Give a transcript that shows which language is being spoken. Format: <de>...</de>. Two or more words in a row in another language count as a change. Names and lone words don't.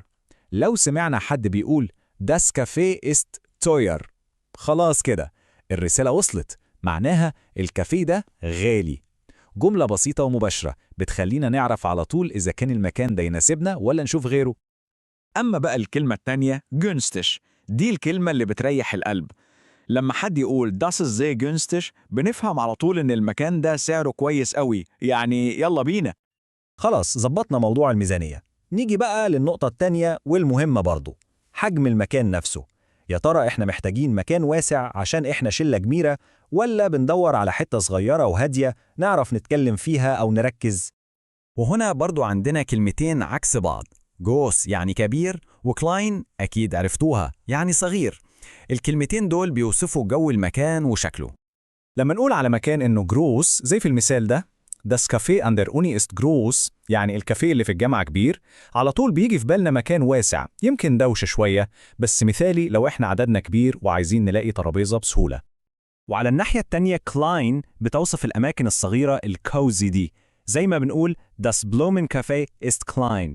<ar>لو سمعنا حد بيقول</ar> <de>Das Café ist teuer،</de> <ar>خلاص كده الرسالة وصلت، معناها الكافيه ده غالي. جملة بسيطة ومباشرة بتخلينا نعرف على طول إذا كان المكان ده يناسبنا ولا نشوف غيره. أما بقى الكلمة التانية günstig، دي الكلمة اللي بتريح القلب. لما حد يقول</ar> <de>das ist sehr günstig</de> <ar>بنفهم على طول إن المكان ده سعره كويس قوي، يعني يلا بينا. خلاص ظبطنا موضوع الميزانية. نيجي بقى للنقطة التانية والمهمة برضو، حجم المكان نفسه. يا ترى إحنا محتاجين مكان واسع عشان إحنا شلة كبيرة، ولا بندور على حتة صغيرة وهادية نعرف نتكلم فيها أو نركز؟ وهنا برضو عندنا كلمتين عكس بعض: جوس يعني كبير، وكلاين أكيد عرفتوها يعني صغير. الكلمتين دول بيوصفوا جو المكان وشكله. لما نقول على مكان إنه جروس زي في المثال ده</ar> <de>Das Café an der Uni ist groß،</de> <ar>يعني الكافيه اللي في الجامعة كبير، على طول بيجي في بالنا مكان واسع، يمكن دوشة شوية، بس مثالي لو إحنا عددنا كبير وعايزين نلاقي ترابيزة بسهولة. وعلى الناحية التانية كلاين بتوصف الأماكن الصغيرة الكوزي دي، زي ما بنقول</ar> <de>Das Blumencafé ist klein.</de>